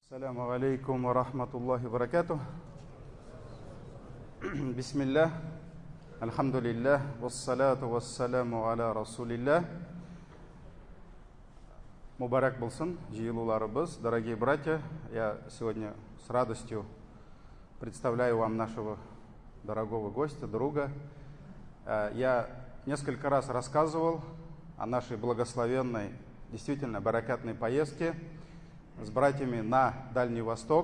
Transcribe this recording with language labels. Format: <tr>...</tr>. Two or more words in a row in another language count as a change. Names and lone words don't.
<ar>السلام عليكم ورحمة الله وبركاته. بسم الله، الحمد لله، والصلاة والسلام على رسول الله.</ar> <kk>Мубарак болсын, жиылуларыбыз,</kk> <ru>дорогие братья. Я сегодня с радостью представляю вам нашего дорогого гостя, друга. Я несколько раз рассказывал о нашей благословенной, действительно баракатной поездке с братьями на Дальний Восток.</ru>